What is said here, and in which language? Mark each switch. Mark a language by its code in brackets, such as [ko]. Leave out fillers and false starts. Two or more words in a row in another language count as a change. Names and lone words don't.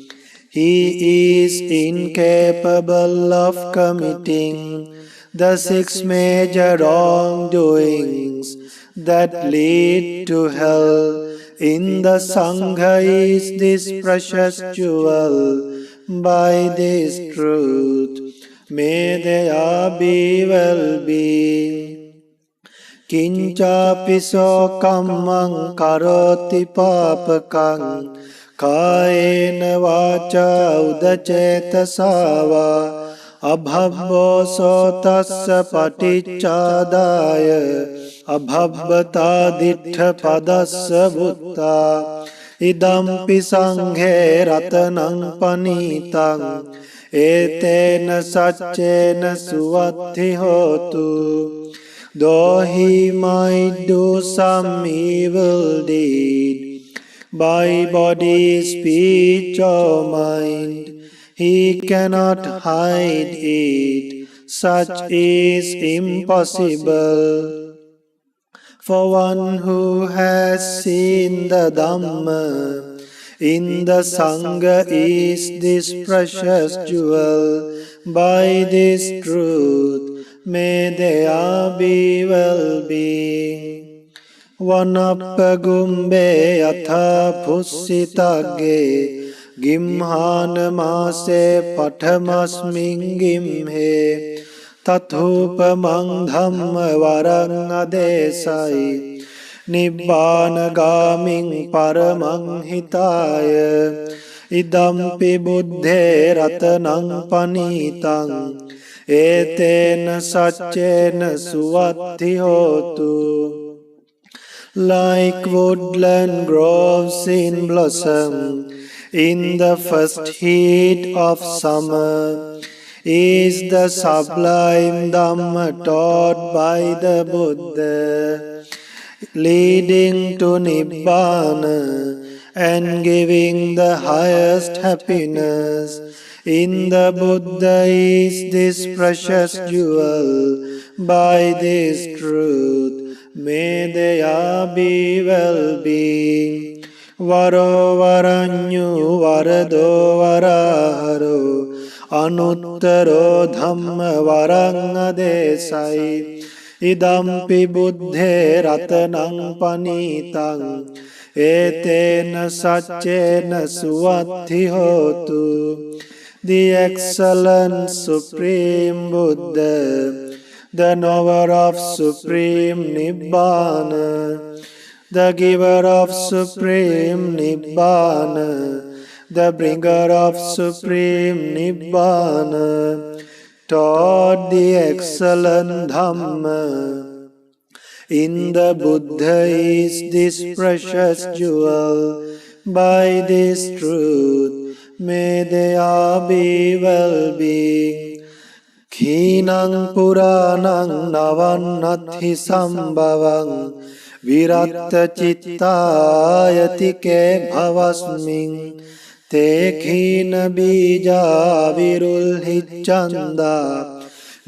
[en] He is incapable of committing the 6 major wrongdoings that lead to hell. In the Sangha is this precious jewel. By this truth, may there be well-being. [pi] Kincapiso kammaṃ karoti papakaṃ kāyena vācā udacetasa vā abhabbo sotassa paticcādāya abhabbatā diṭṭha padassa buddhā idampi saṅghē ratanaṃ panītaṃ etena saccena suvatti hotu. [en] Though he might do some evil deed by body, speech or mind, he cannot hide it. Such is impossible. For one who has seen the Dhamma, in the Sangha is this precious jewel. By this truth, may there be well-being. [pi] Vanappa gumbe atha pussitagge gimhāna māse pathamasmiṃ gimhe tathupamaṃ dhamma varaṃ adesai nibbāna gāmiṃ paramaṃ hitāya idampi buddhe ratanaṃ panītaṃ etena saccena suvatti hotu. [en] Like woodland groves in blossom in the first heat of summer is the sublime Dhamma taught by the Buddha, leading to Nibbana and giving the highest happiness. In the Buddha is this precious jewel. By this truth, may there be well-being. [pi] Varo varanyu varado varaharo anuttaro dhamma varaṃ adesai idampi buddhe ratanaṃ panītaṃ etena saccena suvatti hotu. [en] The excellent Supreme Buddha, the knower of Supreme Nibbana, the giver of Supreme Nibbana, the bringer of Supreme Nibbana, taught the excellent Dhamma. In the Buddha is this precious jewel. By this truth, may there be well-being. [pi] Khīnaṃ purānaṃ navannati sambhavaṃ viratta cittājati bhavasmiṃ te khīna bīja virulhiccandā